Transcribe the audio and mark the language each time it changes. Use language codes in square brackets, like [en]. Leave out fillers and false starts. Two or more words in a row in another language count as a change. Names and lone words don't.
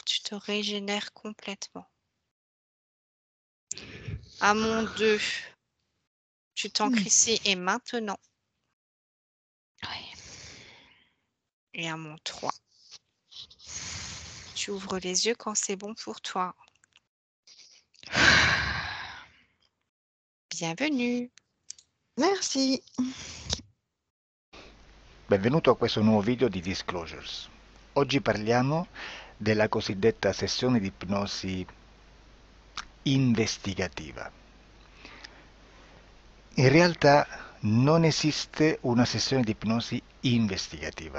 [fr] Tu te régénères complètement. À mon 2, tu t'ancres ici et maintenant. Et à mon 3, tu ouvres les yeux quand c'est bon pour toi. Bienvenue. Merci. [it] Benvenuto a questo nuovo video di Disclosures. Oggi parliamo della cosiddetta sessione di ipnosi investigativa. In realtà non esiste una sessione di ipnosi investigativa.